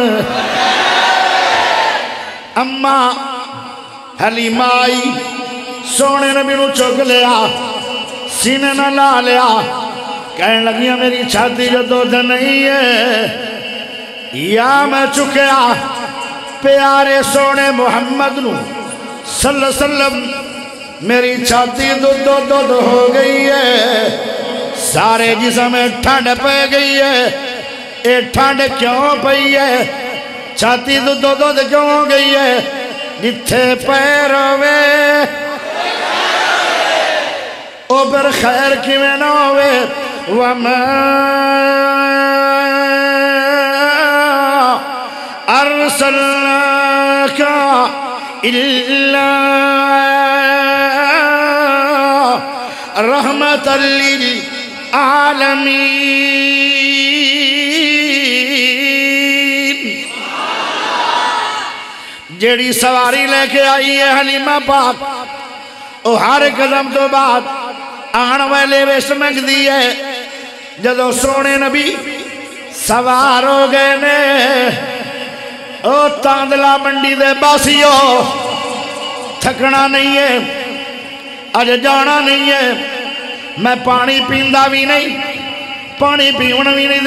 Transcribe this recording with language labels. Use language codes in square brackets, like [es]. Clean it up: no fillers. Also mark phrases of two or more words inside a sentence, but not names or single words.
[pa] اماں حلیمہ آئی سوہنے نبی نوں چک لیا سینے نال لا لیا کہن لگیاں میری چھاتی جو دودھ نہیں ہے یا میں چکیا پیارے سوہنے محمد نوں [ar] صلى الله عليه وسلم [pa] میری چھاتی دودھ دودھ ہو گئی ہے سارے جسم میں ٹھنڈ پے گئی ہے یہ ٹھنڈ کیوں پئی ہے چھاتی دودھ دودھ کیوں ہو گئی ہے جتھے پیر وے او پر خیر کیویں نہ ہووے [ar] وما أرسلناك إلا رحمة للعالمين [pa] جیہڑی سواری لے کے آئی ہے حلیمہ پاک او ہر قدم توں بعد آن والے وش منگدی ہے جدوں سوہنے نبی سوار ہو گئے نے او تاندلہ منڈی دے باسیو تھکنا نہیں ہے اج جانا نہیں ہے میں پانی پیندا وی نہیں پانی پیون وی نہیں